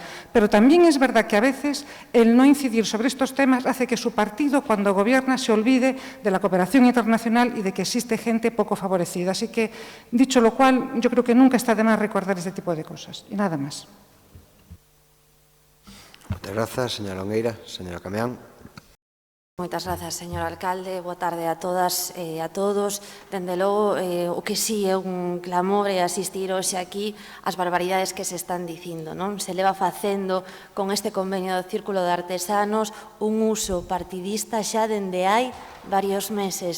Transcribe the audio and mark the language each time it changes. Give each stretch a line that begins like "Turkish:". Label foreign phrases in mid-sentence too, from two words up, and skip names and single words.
Spanish: Pero también es verdad que a veces el no incidir sobre estos temas hace que su partido, cuando gobierna, se olvide de la cooperación internacional y de que existe gente poco favorecida. Así que, dicho lo cual, yo creo que nunca está de más recordar este tipo de cosas. Y nada más.
Galician: Moitas grazas, señora Longueira. Señora Camián. Moitas grazas, señor alcalde. Boa tarde a todas e a todos. Dende logo, o que sí é un clamor é asistir hoxe aquí ás barbaridades que se están dicindo, non? Se leva facendo con este convenio do Círculo de Artesanos un uso partidista xa dende hai varios meses.